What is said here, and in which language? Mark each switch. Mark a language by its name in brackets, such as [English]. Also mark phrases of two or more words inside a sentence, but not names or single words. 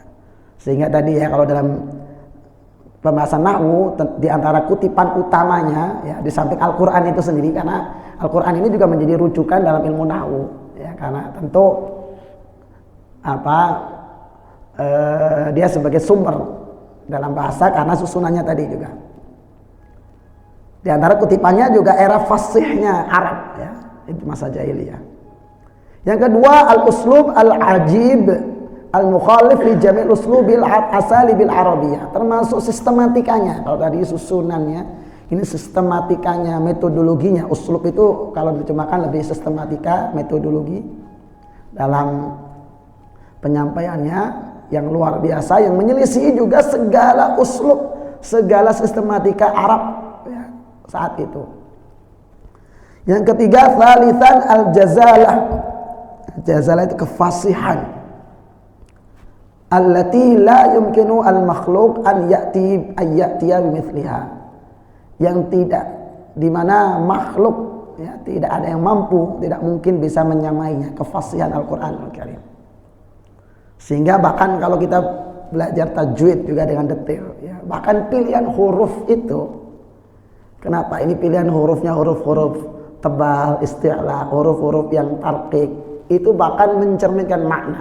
[Indonesian] Sehingga tadi ya kalau dalam pembahasan nahwu di antara kutipan utamanya ya di samping Al-Qur'an itu sendiri, karena Al-Qur'an ini juga menjadi rujukan dalam ilmu nahwu, ya, karena tentu dia sebagai sumber dalam bahasa karena susunannya tadi juga. Di antara kutipannya juga era fasihnya Arab ya, itu masa jahiliyah. Yang kedua [Arabic] الأسلوب العجيب المخالف لجميع أسلوب الأساليب العربية, [Indonesian] termasuk sistematikanya. Kalau tadi susunannya, ini sistematikanya, metodologinya. Uslub itu kalau diterjemahkan lebih sistematika, metodologi dalam penyampaiannya yang luar biasa, yang menyelisih juga segala uslub, segala sistematika Arab ya, saat itu. Yang ketiga, [Arabic] ثالثاً الجزالة. [Indonesian] Jazalah itu kefasihan. [Arabic] التي لا يمكن المخلوق أن يأتي بمثلها. [Indonesian] Yang tidak, di mana makhluk ya, tidak ada yang mampu, tidak mungkin bisa menyamainya, kefasihan Al-Qur'anul Karim. Sehingga bahkan kalau kita belajar tajwid juga dengan detail ya, bahkan pilihan huruf itu, kenapa ini pilihan hurufnya huruf-huruf tebal, isti'la, huruf-huruf yang tarqiq, itu bahkan mencerminkan makna.